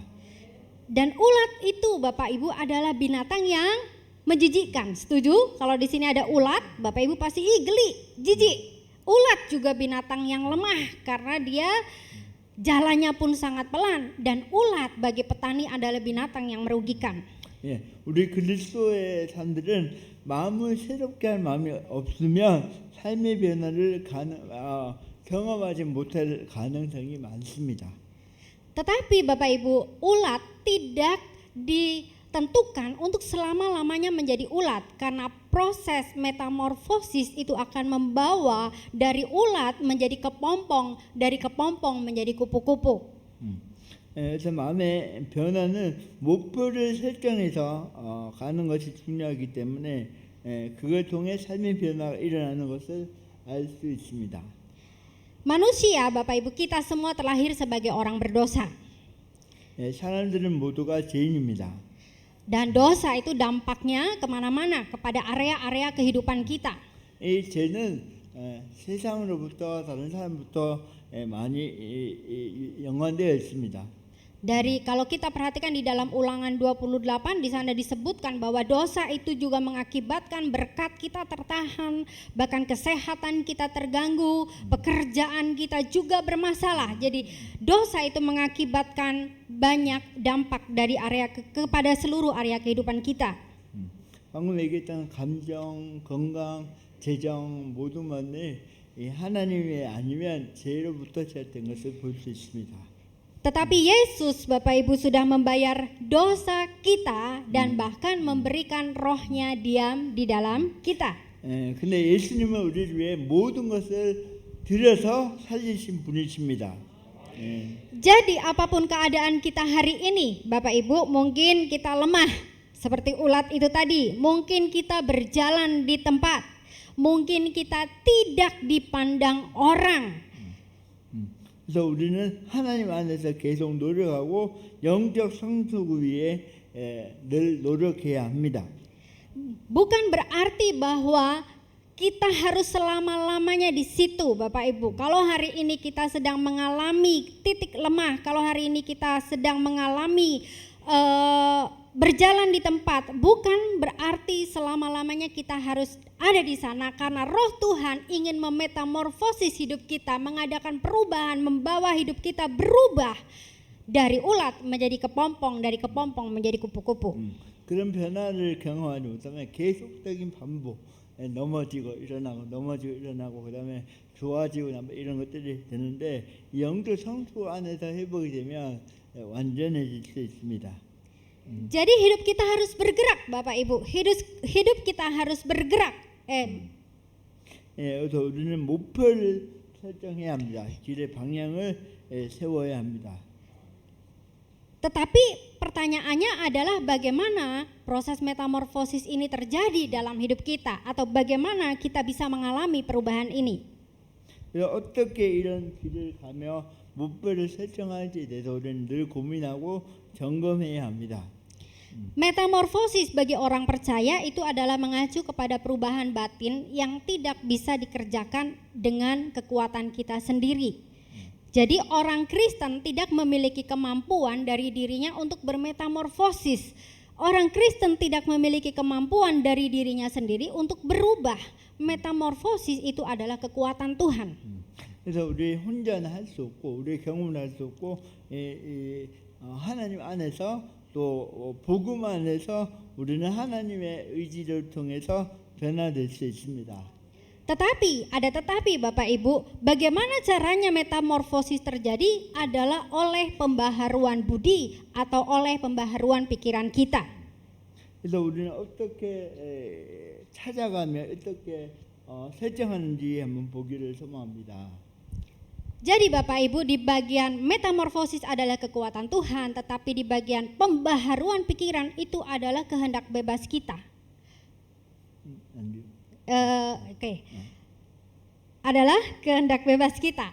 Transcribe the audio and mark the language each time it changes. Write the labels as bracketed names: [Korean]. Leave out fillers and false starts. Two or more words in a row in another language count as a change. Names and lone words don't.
[Indonesian] Dan ulat itu Bapak Ibu adalah binatang yang menjijikkan. Setuju? Kalau di sini ada ulat, Bapak Ibu pasti geli, jijik. Ulat juga binatang yang lemah karena dia jalannya pun sangat pelan, dan ulat bagi petani adalah binatang yang merugikan. [Korean] 예, 우리 그리스도의 사람들은 마음을 새롭게 할 마음이 없으면 삶의 변화를 경험하지 못할 가능성이 많습니다. [Indonesian] Tetapi Bapak Ibu, ulat tidak ditentukan untuk selama-lamanya menjadi ulat, karena proses metamorfosis itu akan membawa dari ulat menjadi kepompong, dari kepompong menjadi kupu-kupu. [Korean] 그래서 마음의 변화는 목표를 설정해서 가는 것이 중요하기 때문에 그걸 통해 삶의 변화가 일어나는 것을 알 수 있습니다. [Indonesian] Manusia, Bapak Ibu, kita semua terlahir sebagai orang berdosa. [Korean] 사람들은 모두가 죄인입니다. [Indonesian] Dan dosa itu dampaknya kemana-mana, kepada area-area kehidupan kita. [Korean] 이 죄는 세상으로부터 다른 사람부터 많이 연관되어 있습니다. [Indonesian] Dari kalau kita perhatikan di dalam Ulangan 28 di sana disebutkan bahwa dosa itu juga mengakibatkan berkat kita tertahan, bahkan kesehatan kita terganggu, pekerjaan kita juga bermasalah. Jadi dosa itu mengakibatkan banyak dampak dari area kepada seluruh area kehidupan kita. [Korean] 방금 얘기했던 감정, 건강, 재정 모든 것을 하나님이 아니면 죄로부터 시작된 것을 볼 수 있습니다. [Indonesian] Tetapi Yesus Bapak Ibu sudah membayar dosa kita dan bahkan memberikan rohnya diam di dalam kita. [Korean] 근데 예수님은 우리를 위해 모든 것을 들여서 살리신 분이십니다. [Indonesian] Jadi apapun keadaan kita hari ini, Bapak Ibu, mungkin kita lemah seperti ulat itu tadi, mungkin kita berjalan di tempat, mungkin kita tidak dipandang orang. [Korean] 그래서 우리는 하나님 안에서 계속 노력하고 영적 성숙을 위해 늘 노력해야 합니다. [Indonesian] Bukan berarti bahwa kita harus selama-lamanya di situ, Bapak Ibu. Kalau hari ini kita sedang mengalami titik lemah, kalau hari ini kita sedang mengalami berjalan di tempat, bukan berarti selama-lamanya kita harus ada di sana, karena Roh Tuhan ingin memetamorfosis hidup kita, mengadakan perubahan, membawa hidup kita berubah dari ulat menjadi kepompong, dari kepompong menjadi kupu-kupu. [Korean] 그런 변화를 경험하지 못하면 계속적인 반복, 넘어지고 일어나고 그다음에 좋아지고 이런 것들이 되는데 영적 성숙 안에서 회복이 되면 완전해질 수 있습니다. [Indonesian] Jadi hidup kita harus bergerak, Bapak Ibu. Hidup kita harus bergerak. [Korean] 그래서 우리는 목표를 설정해야 합니다. 길의 방향을 세워야 합니다. [Indonesian] Tetapi pertanyaannya adalah bagaimana proses metamorfosis ini terjadi dalam hidup kita, atau bagaimana kita bisa mengalami perubahan ini. [Korean] 어떻게 이런 길을 가며 목표를 설정할지에 대해서 우리는 늘 고민하고 점검해야 합니다. [Indonesian] Metamorfosis bagi orang percaya itu adalah mengacu kepada perubahan batin yang tidak bisa dikerjakan dengan kekuatan kita sendiri. Jadi orang Kristen tidak memiliki kemampuan dari dirinya untuk bermetamorfosis. Orang Kristen tidak memiliki kemampuan dari dirinya sendiri untuk berubah. Metamorfosis itu adalah kekuatan Tuhan. [Korean] 그래서 우리 혼자는 할 수 없고 우리 경험을 할 수 없고 하나님 안에서 또 복음 안에서 우리는 하나님의 의지를 통해서 변화될 수 있습니다. [Indonesian] Tetapi Bapak Ibu, bagaimana caranya metamorfosis terjadi adalah oleh pembaharuan budi atau oleh pembaharuan pikiran kita. [Korean] 그래서 우리는 어떻게 찾아가며 어떻게 설정하는지 한번 보기를 소망합니다. [Indonesian] Jadi Bapak Ibu, di bagian metamorfosis adalah kekuatan Tuhan, tetapi di bagian pembaharuan pikiran itu adalah kehendak bebas kita. Oke. Adalah kehendak bebas kita.